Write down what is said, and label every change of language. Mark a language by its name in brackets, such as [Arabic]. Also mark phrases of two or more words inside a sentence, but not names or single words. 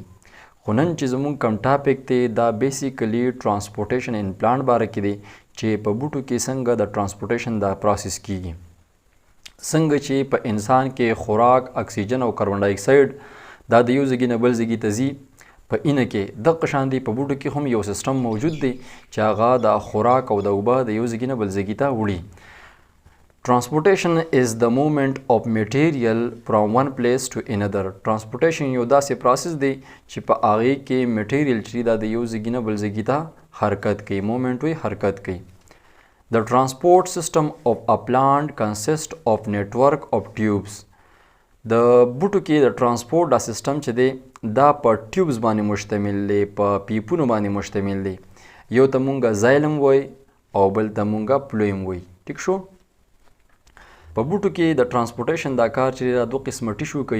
[Pashto] خو نن چې زمونږ کم ټاپک دی دا [English] basically transportation in plant [Pashto] باره کې دی چې په بوټو کې څنګه د ټرانسپورټیشن دا پروسس کیږي. څنګه چې په انسان کې خوراک، اکسیجن او [English] carbon dioxide [Pashto] دا د یو ځای نه بل ځای ته ځي، په اینه کې دغه شان دی په بوټو کې هم یو سیستم موجود دی چې هغه د خوراک او د اوبه د یو ځای نه بل ځای ته وړي. [English] Transportation is the movement of material from one place to another. [Pashto] Transportation یو داسې پروسس دی چې په هغې کې میټیریل چې دا د یو ځای نه بل ځای ته حرکت کوي، مومنټ وی حرکت کوي. [English] The transport system of a plant consists of network of tubes. [Pashto] د بوټو کې د ټرانسپورټ دا سیستم چې دی دا په ټیوبز باندې مشتمل دی، په پیپونو باندې مشتمل دی. یو ته مونږه زایلم وای او بل ته مونږه پلویم وای. ټیک شو. په بوټو کې د ټرانسپورټیشن دا کار چې دا دوه قسمه ټیشو کوي.